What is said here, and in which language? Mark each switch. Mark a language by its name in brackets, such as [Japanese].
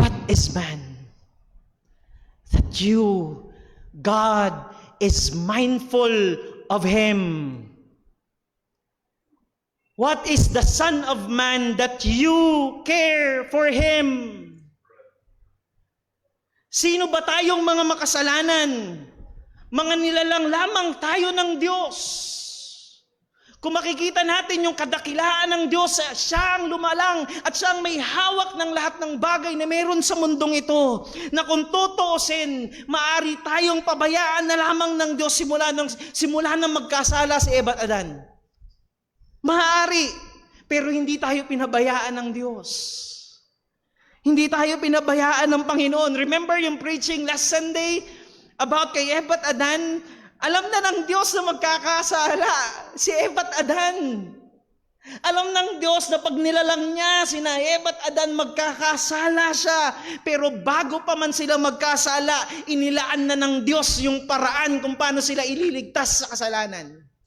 [English] What is man that you, God, is mindful of him? What is the Son of Man that you care for him? [Filipino] Sino ba tayong mga makasalanan? Mga nilalang lamang tayo ng Diyos. Kung makikita natin yung kadakilaan ng Diyos, siya ang lumalang at siya ang may hawak ng lahat ng bagay na meron sa mundong ito. Na kung tutuusin, maaari tayong pabayaan na lamang ng Diyos simula nang magkasala si Eva at Adan. Maaari, pero hindi tayo pinabayaan ng Diyos. Hindi tayo pinabayaan ng Panginoon. [English] Remember yung preaching last Sunday about kay Eva at Adan? [Filipino] Alam na ng Diyos na magkakasala si Eva at Adan. Alam ng Diyos na pag nilalang niya sina Eva at Adan, magkakasala siya. Pero bago pa man sila magkasala, inilaan na ng Diyos yung paraan kung paano sila ililigtas sa kasalanan.